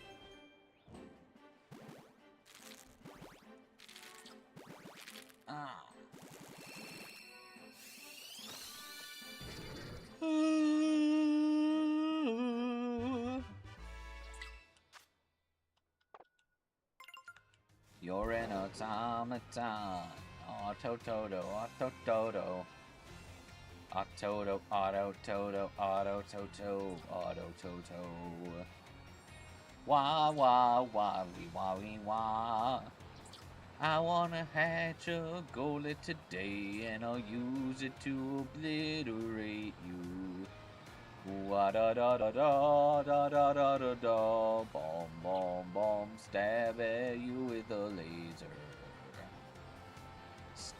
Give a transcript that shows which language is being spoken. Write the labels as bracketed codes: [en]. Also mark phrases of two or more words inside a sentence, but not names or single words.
[en] Ah. You're an automaton. Auto-toto, auto-toto. Auto-toto, auto-toto, auto-toto, auto-toto. Wah, wah, wah, wee, wah, wee, wah. I wanna hatch a goalie today, and I'll use it to obliterate you. Wah da da da da da da da da da. Bomb, bomb, bomb. Stab at you with a laser.